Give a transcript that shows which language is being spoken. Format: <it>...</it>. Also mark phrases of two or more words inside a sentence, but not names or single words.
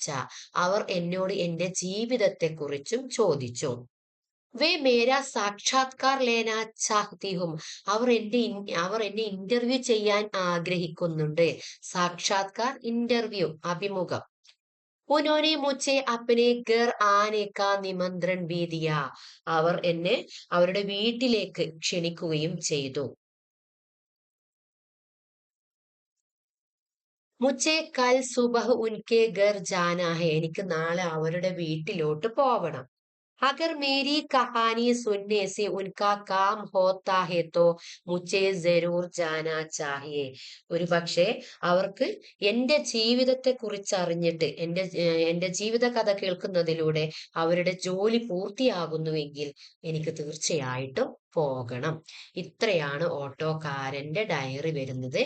<ml>അവർ എന്നോട് എന്റെ ജീവിതത്തെ കുറിച്ചും ചോദിച്ചു.</ml> <hi>वे मेरा साक्षात्कार लेना चाहती हूं.</hi> <ml>അവർ എന്നെ ഇന്റർവ്യൂ ചെയ്യാൻ ആഗ്രഹിക്കുന്നുണ്ട്.</ml> <hi>സാക്ഷാത്കാർ, ഇന്റർവ്യൂ, അഭിമുഖം. उन्होंने मुझे अपने घर आने का निमंत्रण भी दिया.</hi> <ml>അവർ എന്നെ അവരുടെ വീട്ടിലേക്ക് ക്ഷണിക്കുകയും ചെയ്തു.</ml> <hi>मुझे कल सुबह उनके घर जाना है.</hi> <ml>എനിക്ക് നാളെ അവരുടെ വീട്ടിലോട്ട് പോവണം.</ml> <hi>अगर मेरी कहानी सुनने से उनका काम होता है तो मुझे जरूर जाना चाहिए.</hi> <ml>ഒരു പക്ഷേ അവർക്ക് എന്റെ ജീവിതത്തെ കുറിച്ച് അറിഞ്ഞിട്ട് എന്റെ ജീവിത കഥ കേൾക്കുന്നതിലൂടെ അവരുടെ ജോലി പൂർത്തിയാകുന്നുവെങ്കിൽ എനിക്ക് തീർച്ചയായിട്ടും പോകണം. ഇത്രയാണ് ഓട്ടോക്കാരന്റെ ഡയറി വരുന്നത്.</ml>